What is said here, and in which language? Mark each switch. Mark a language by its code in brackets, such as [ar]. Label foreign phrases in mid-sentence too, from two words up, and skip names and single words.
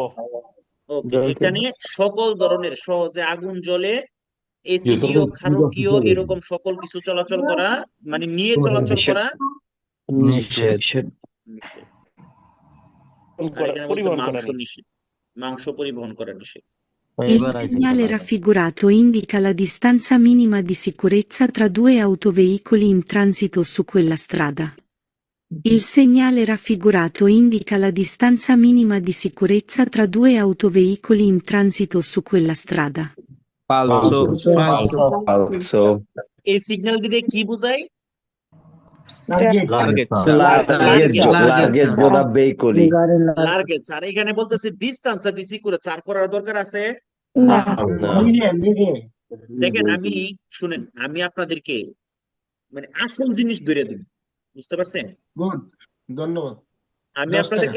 [bn] ওকে, এখানে সকল ধরনের সহজে আগুন জ্বলে, এসিডীয়, ক্ষারকীয়, এরকম সকল কিছু চলাচল করা, মানে নিয়ে চলাচল করা নিষেধ নিষেধ। আর এখানে বলছে পরিবহন করা মাংস নিষেধ, মাংস পরিবহন করা নিষেধ। [it] Il [bn] এবার আইছে [it] segnale [bn] খেলা। [it] raffigurato indica la distanza minima di sicurezza tra due autoveicoli in transito su quella strada. Il segnale raffigurato indica la distanza minima di sicurezza tra due autoveicoli in transito su quella strada. Falso. Falso. falso, [bn] এই সিগন্যাল দিয়ে কি বোঝায়? Larghezza. [it] largheggio, largheggio da veicoli. [bn] লার্গেজ। আর এখানে বলতেছে ডিস্টেন্সটা দিছি করে 4 করার দরকার আছে? না No. দেখেন শুনেন, আমি আপনাদেরকে মানে আসল জিনিস ধরে দিব, বুঝতে পারছেন? গুড ধন্যবাদ আমি 10 আপনাদেরকে